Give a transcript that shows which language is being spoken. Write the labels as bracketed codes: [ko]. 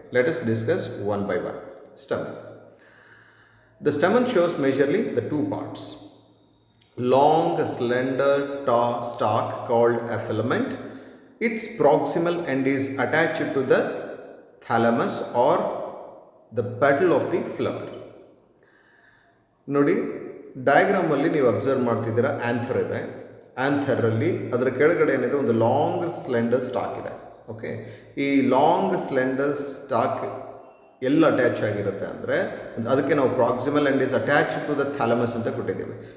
[en] Let us discuss one by one. Stamen. The stamen shows majorly the 2 parts. Long slender stalk called a filament. Its proximal end is attached to the thalamus or the petal of the flower. [kn] ನೋಡಿ, ಡಯಾಗ್ರಾಮಲ್ಲಿ ನೀವು observe ಮಾಡ್ತಿದ್ದೀರಾ, anther ಇದೆ. ಆ್ಯಂಥರಲ್ಲಿ ಅದರ ಕೆಳಗಡೆ ಏನಿದೆ, ಒಂದು long slender stock ಇದೆ. Okay, ಈ ಲಾಂಗ್ ಸ್ಲೆಂಡರ್ ಸ್ಟಾಕ್ ಎಲ್ಲ ಅಟ್ಯಾಚ್ ಆಗಿರುತ್ತೆ ಅಂದರೆ ಅದಕ್ಕೆ ನಾವು [en] proximal end is attach to the thalamus [kn] ಅಂತ ಕೊಟ್ಟಿದ್ದೀವಿ.